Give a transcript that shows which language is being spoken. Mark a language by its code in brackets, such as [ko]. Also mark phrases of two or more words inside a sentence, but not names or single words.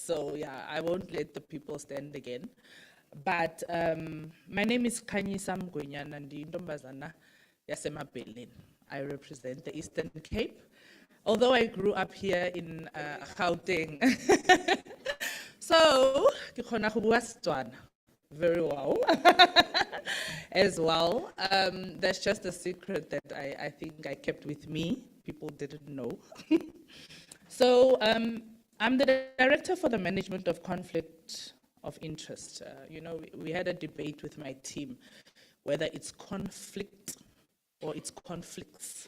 [en] So yeah, I won't let the people stand again. But my name is Khanyisa Mgwenyana [xh] Ndintombazana Yasemabeleni. [en] I represent the Eastern Cape, although I grew up here in Gauteng. So, [tn] ke khona go bua Setswana [en] very well. as well. That's just a secret that I think I kept with me. People didn't know. So I'm the director for the management of conflict of interest. You know, we had a debate with my team whether it's conflict or it's conflicts.